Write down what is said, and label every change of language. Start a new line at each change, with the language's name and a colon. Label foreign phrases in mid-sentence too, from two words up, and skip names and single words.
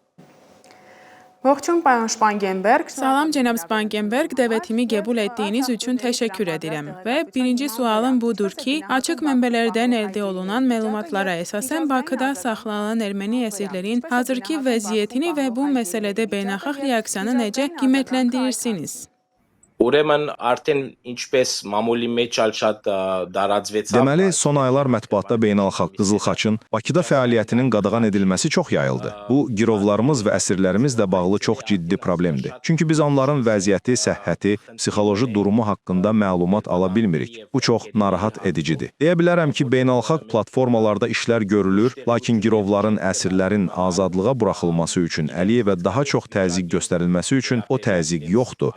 Azerbaijani: Salam cənab Spangenberg, dəvətimi qəbul etdiyiniz üçün təşəkkür edirəm. Və birinci sualım budur ki, açıq mənbələrdən əldə olunan məlumatlara əsasən Bakıda saxlanılan erməni əsirlərin hazırki vəziyyətini və bu məsələdə beynəlxalq reaksiyanı necə qiymətləndirirsiniz?
Armenian: Ուրեմն արդեն ինչպես մամուլի մեջ ալշատ դարածվեցավ.
Azerbaijani: Deməli, son aylar mətbuatda beynəlxalq Qızıl Xaçın Bakıda fəaliyyətinin qadağan edilməsi çox yayıldı. Bu, girovlarımız və əsirlərimizlə bağlı çox ciddi problemdir. Çünki biz onların vəziyyəti, səhhəti, psixoloji durumu haqqında məlumat ala bilmirik. Bu çox narahat edicidir. Deyə bilərəm ki, beynəlxalq platformalarda işlər görülür, lakin girovların, əsirlərin azadlığa buraxılması üçün Əliyevə daha çox təzyiq göstərilməsi üçün o təzyiq yoxdur.